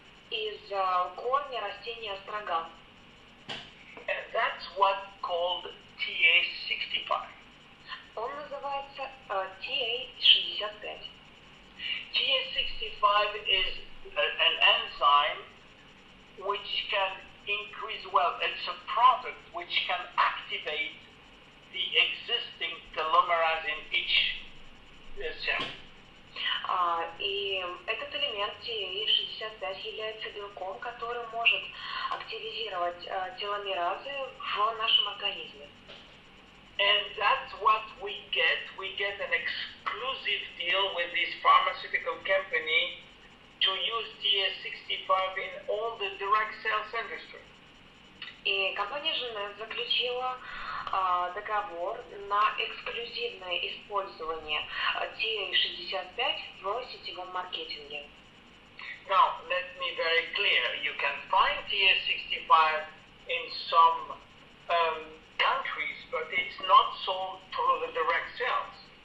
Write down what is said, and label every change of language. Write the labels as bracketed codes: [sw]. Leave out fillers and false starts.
[ru] из корня растения острога. [en] And that's what's called TA65. [ru] Он называется TA65. [en] TA65 is an enzyme which can increase, well, it's a product which can activate the existing telomerase in each cell. [ru] И этот элемент TA65 является белком, который может активизировать теломеразы в нашем организме. [en] And that's what we get. We get an exclusive deal with this pharmaceutical company to use TA65 in all the direct sales industry. [ru] И компания Женев заключила договор на эксклюзивное использование TA65 в сетевом маркетинге. [en] Now, let me be very clear. You can find TA65 in some countries, but it's not sold through the direct sales.